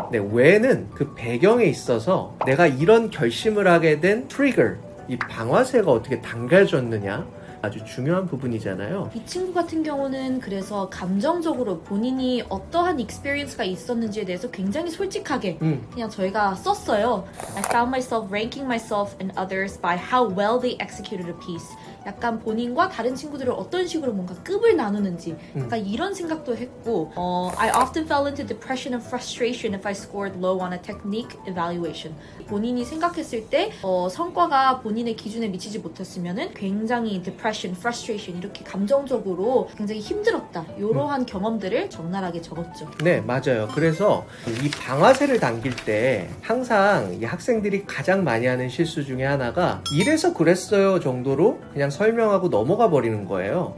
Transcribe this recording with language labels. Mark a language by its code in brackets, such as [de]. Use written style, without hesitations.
[ko] 네, 왜는 그 배경에 있어서 내가 이런 결심을 하게 된 트리거, 이 방아쇠가 어떻게 당겨졌느냐, 아주 중요한 부분이잖아요. 이 친구 같은 경우는 그래서 감정적으로 본인이 어떠한 익스피리언스가 있었는지에 대해서 굉장히 솔직하게 그냥 저희가 썼어요. [en] I found myself ranking myself and others by how well they executed a piece. [ko] 약간 본인과 다른 친구들을 어떤 식으로 뭔가 급을 나누는지 약간 이런 생각도 했고 [en] I often fell into depression and frustration if I scored low on a technique evaluation. [ko] 본인이 생각했을 때 성과가 본인의 기준에 미치지 못했으면 굉장히 depression, frustration 이렇게 감정적으로 굉장히 힘들었다. 이러한 경험들을 적나라하게 적었죠. 네, 맞아요. 그래서 이 방아쇠를 당길 때 항상 이 학생들이 가장 많이 하는 실수 중에 하나가 이래서 그랬어요 정도로 그냥 설명하고 넘어가 버리는 거예요.